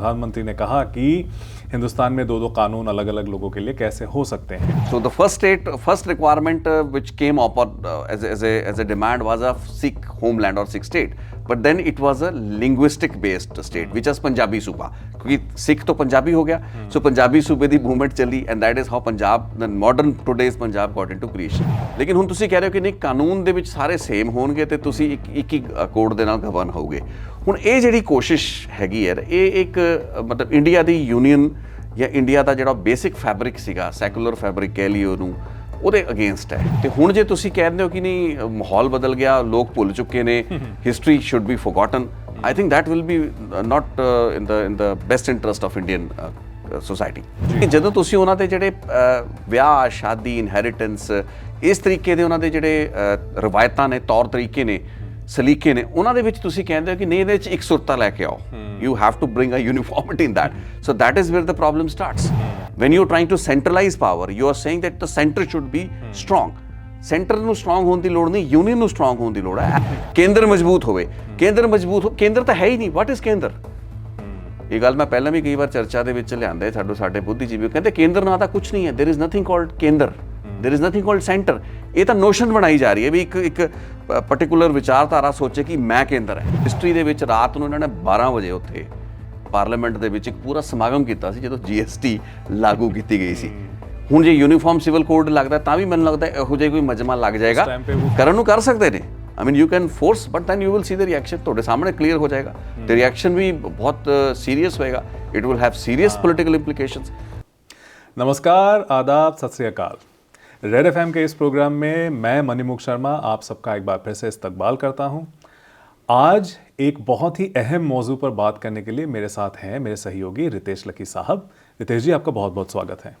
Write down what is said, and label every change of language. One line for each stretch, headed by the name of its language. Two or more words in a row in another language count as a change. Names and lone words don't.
Hindi: प्रधानमंत्री ने कहा कि हिंदुस्तान में दो कानून अलग अलग लोगों के लिए कैसे हो सकते हैं।
English: So the first requirement which came up as a demand was a Sikh homeland or Sikh state, but then it was a linguistic based state which is Punjabi सूबा,
Hindi: क्योंकि सिख तो पंजाबी हो गया,
English: so
Punjabi: ਪੰਜਾਬੀ ਸੂਬੇ ਦੀ ਮੂਵਮੈਂਟ ਚੱਲੀ
English: and that is how Punjab, the modern today's Punjab got into creation।
Punjabi: ਲੇਕਿਨ ਹੁਣ ਤੁਸੀਂ ਕਹਿ ਰਹੇ ਹੋ ਕਿ ਨਹੀਂ ਕਾਨੂੰਨ ਦੇ ਵਿੱਚ ਸਾਰੇ ਸੇਮ ਹੋਣਗੇ ਤੇ ਤੁਸੀਂ ਇੱਕ ਹੀ ਕੋਡ ਦੇ ਨਾਲ ਗਵਰਨ ਹੋਗੇ। ਹੁਣ ਇਹ ਜਿਹੜੀ ਕੋਸ਼ਿਸ਼ ਹੈਗੀ ਹੈ ਇਹ ਇੱਕ ਮਤਲਬ ਇੰਡੀਆ ਦੀ ਯੂਨੀਅਨ ਜਾਂ ਇੰਡੀਆ ਦਾ ਜਿਹੜਾ
English: basic fabric
Punjabi: ਸੀਗਾ,
English: secular fabric
Punjabi: ਕਹਿ ਲਈ ਉਹਨੂੰ, ਉਹਦੇ ਅਗੇਂਸਟ ਹੈ। ਤੇ ਹੁਣ ਜੇ ਤੁਸੀਂ ਕਹਿੰਦੇ ਹੋ ਕਿ ਨਹੀਂ ਮਾਹੌਲ ਬਦਲ ਗਿਆ, ਲੋਕ ਭੁੱਲ ਚੁੱਕੇ ਨੇ,
English: history should be forgotten, I think that will be not in the best interest of Indian society।
Punjabi: ਜਦੋਂ ਤੁਸੀਂ ਉਹਨਾਂ ਦੇ ਜਿਹੜੇ ਵਿਆਹ ਸ਼ਾਦੀ ਇਨਹੈਰੀਟੈਂਸ ਇਸ ਤਰੀਕੇ ਦੇ ਉਹਨਾਂ ਦੇ ਜਿਹੜੇ ਰਵਾਇਤਾਂ ਨੇ, ਤੌਰ ਤਰੀਕੇ ਨੇ, ਸਲੀਕੇ ਨੇ, ਉਹਨਾਂ ਦੇ ਵਿੱਚ ਤੁਸੀਂ ਕਹਿੰਦੇ ਹੋ ਕਿ ਨਹੀਂ ਇਹਦੇ 'ਚ ਇੱਕ ਸੁਰਤਾ ਲੈ ਕੇ ਆਓ,
English: you have to bring a uniformity in that, so that is where the problem starts। when you're trying to centralize power, you are saying that the center should be strong।
Punjabi: ਸੈਂਟਰ ਨੂੰ ਸਟਰੋਂਗ ਹੋਣ ਦੀ ਲੋੜ ਨਹੀਂ, ਯੂਨੀਅਨ ਨੂੰ ਸਟਰੋਂਗ ਹੋਣ ਦੀ ਲੋੜ ਹੈ। ਕੇਂਦਰ ਮਜ਼ਬੂਤ ਹੋਵੇ, ਕੇਂਦਰ ਤਾਂ ਹੈ ਹੀ ਨਹੀਂ।
English: what is
Punjabi: ਕੇਂਦਰ? ਇਹ ਗੱਲ ਮੈਂ ਪਹਿਲਾਂ ਵੀ ਕਈ ਵਾਰ ਚਰਚਾ ਦੇ ਵਿੱਚ ਲਿਆਂਦਾ, ਸਾਡੇ ਬੁੱਧੀਜੀਵੀ ਕਹਿੰਦੇ ਕੇਂਦਰ ਨਾਂ ਤਾਂ ਕੁਛ ਨਹੀਂ ਹੈ,
English: there is nothing called
Punjabi: ਕੇਂਦਰ,
English: there is nothing called centre.
Punjabi: ਇਹ ਤਾਂ ਨੋਸ਼ਨ ਬਣਾਈ ਜਾ ਰਹੀ ਹੈ ਵੀ ਇੱਕ ਪਰਟੀਕੂਲਰ ਵਿਚਾਰਧਾਰਾ ਸੋਚੇ ਕਿ ਮੈਂ ਕੇਂਦਰ ਹੈ। ਹਿਸਟਰੀ ਦੇ ਵਿੱਚ ਰਾਤ ਨੂੰ ਇਹਨਾਂ ਨੇ 12 ਵਜੇ ਉੱਥੇ ਪਾਰਲੀਮੈਂਟ ਦੇ ਵਿੱਚ ਇੱਕ ਪੂਰਾ ਸਮਾਗਮ ਕੀਤਾ ਸੀ ਜਦੋਂ GST ਲਾਗੂ ਕੀਤੀ ਗਈ ਸੀ। ਹੁਣ ਜੇ
English: uniform civil code
Punjabi: ਲੱਗਦਾ ਤਾਂ ਵੀ ਮੈਨੂੰ ਲੱਗਦਾ ਇਹੋ ਜਿਹਾ ਕੋਈ ਮਜਮਾ ਲੱਗ ਜਾਏਗਾ, ਕਰਨ ਨੂੰ ਕਰ ਸਕਦੇ ਨੇ।
English: I mean you can force but then you will see the reaction,
Punjabi: ਤੁਹਾਡੇ ਸਾਹਮਣੇ ਕਲੀਅਰ ਹੋ ਜਾਏਗਾ ਤੇ ਰਿਐਕਸ਼ਨ ਵੀ ਬਹੁਤ ਸੀਰੀਅਸ ਹੋਏਗਾ।
English: it will have serious political implications।
Hindi: नमस्कार, आदाब, सत श्री अकाल। रेड FM के इस प्रोग्राम में मैं मणिमुख शर्मा आप सबका एक बार फिर से इस्तकबाल करता हूँ। आज एक बहुत ही अहम मौजू पर बात करने के लिए मेरे साथ हैं मेरे सहयोगी रितेश लकी साहब। रितेश जी, आपका बहुत बहुत स्वागत है।